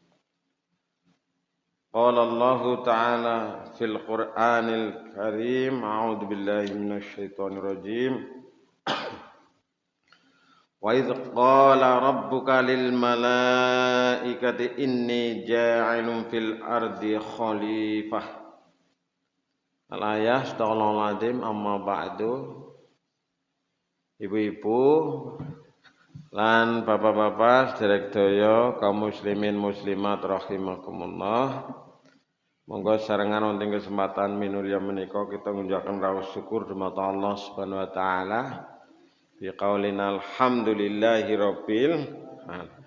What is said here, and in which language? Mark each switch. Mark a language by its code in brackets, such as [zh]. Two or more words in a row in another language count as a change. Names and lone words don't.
[ar] قال الله تعالى في القرآن الكريم أعوذ بالله من الشيطان الرجيم. وإذ قال ربك للملائكة إني جاعل في الأرض خليفة. الآية صدق الله العظيم أما بعد. [jv] Ibu-ibu lan bapak-bapak sedherek kaum muslimin muslimat rahimakumullah. Monggo sarengan wonten kesempatan minulya menika kita ngunjukaken rawuh syukur dumateng Allah [ar] سبحانه وتعالى بقولنا الحمد لله رب العالمين.